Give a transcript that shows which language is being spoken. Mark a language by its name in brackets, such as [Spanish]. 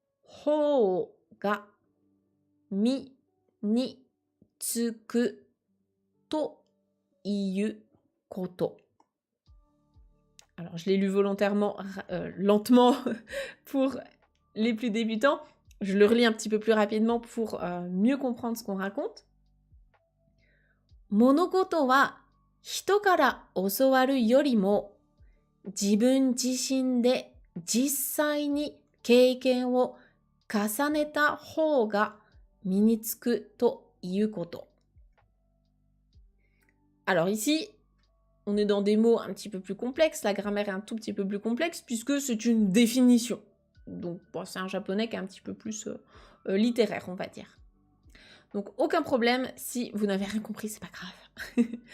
[Japanese] 方が身につくということ。 [French] Alors, je l'ai lu volontairement lentement pour les plus débutants. Je le relis un petit peu plus rapidement pour mieux comprendre ce qu'on raconte. [Japanese] 物事は人から教わるよりも自分自身で実際に経験を重ねた方が身につくということ。 [French] Alors ici, on est dans des mots un petit peu plus complexes, la grammaire est un tout petit peu plus complexe puisque c'est une définition. Donc bon, c'est un japonais qui est un petit peu plus littéraire, on va dire. Donc aucun problème, si vous n'avez rien compris, c'est pas grave.